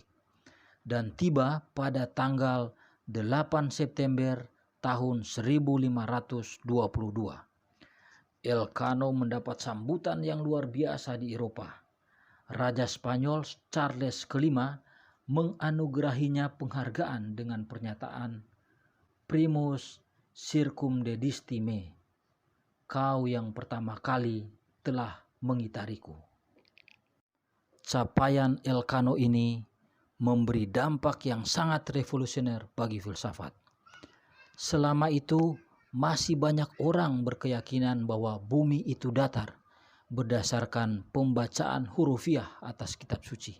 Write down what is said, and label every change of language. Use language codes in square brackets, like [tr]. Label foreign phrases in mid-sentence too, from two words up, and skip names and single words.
[id] Dan tiba pada tanggal 8 September tahun 1522. Elcano mendapat sambutan yang luar biasa di Eropa. Raja Spanyol Charles V menganugerahinya penghargaan dengan pernyataan [la] Primus circumdedisci me, [id] kau yang pertama kali telah mengitariku. Capaian Elcano ini memberi dampak yang sangat revolusioner bagi filsafat. Selama itu masih banyak orang berkeyakinan bahwa bumi itu datar berdasarkan pembacaan hurufiah atas kitab suci.